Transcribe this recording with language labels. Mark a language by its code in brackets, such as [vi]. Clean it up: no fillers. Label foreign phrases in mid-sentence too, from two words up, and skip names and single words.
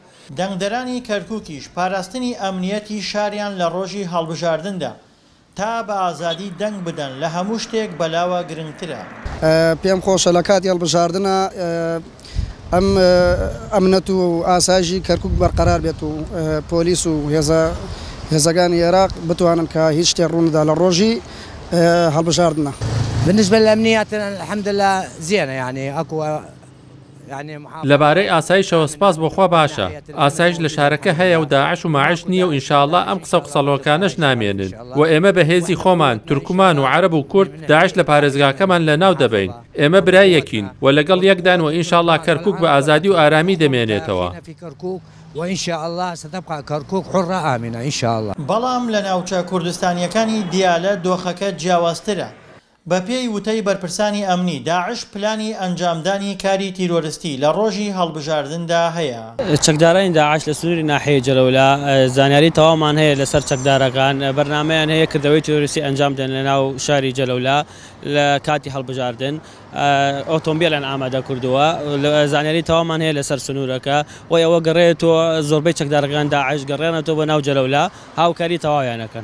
[ckb] دەنگدەرانی کەرکووکیش پاراستنی ئەمنیەتی شاریان لە ڕۆژی هەڵبژاردندا تا بە ئازادی دەنگ بدەن لە هەموو شتێک بەلاوە گرنگترە. پێم خۆشە لە کاتی هەڵبژاردنە ئەم ئەمنەت و ئاسایشی کەرکووک بەرقەرار بێت و پۆلیس و هێزەکانی عێراق بتوانن کە هیچ شتێک ڕووندا لە ڕۆژی هەڵبژاردنە. [ar] بالنسبة للأمنيات الحمد لله زينة يعني أكو [ckb] لەبارەی ئاسایشەوە سپاس بۆخوا باشە. ئاسایش لە شارەکە هەیە و داعش و ماعش نییە و ئینشاءالله ئەم قسە و قسەڵۆکانەش نامێنن و ئێمە بەهێزی خۆمان تورکمان و عەرەب و کورد داعش لە پارێزگاکەمان لە ناو دەبین. ئێمە برایەکین و لەگەڵ یەکدان و ئینشاءالله کەرکووک بە ئازادی و ئارامی دەمێنێتەوە. [ar] وإن شاء الله ستبقى كركوك حرة آمنة إن شاء الله. [ckb] بەڵام لە ناوچە کوردستانیەکانی دیالە دۆخەکە جیاوازترە. بە پێی وتەی بەرپرسانی ئەمنی داعش پلانی ئەنجامدانی کاری تیرۆریستی لە ڕۆژی هەڵبژاردندا هەیە. چەکدارانی داعش لە سنووری ناحەیە جەلەولا زانیاری تەوامان هەیە لەسەر چەکدارەکان بەرنامەیان هەیە کردەوەی تیرۆریستی ئەنجام دەن لە ناو شاری جەلەولا لە کاتی هەڵبژاردن ئۆتۆمبیلیان ئامادە کردووە زانیاری تەوامان هەیە لەسەر سنوورەکە و ئەوە گەڕێتەوە زۆربەی چەکدارەکان داعش گەڕێنەوە بە ناو جەلەولا هاوکاری تەواویانەکەن.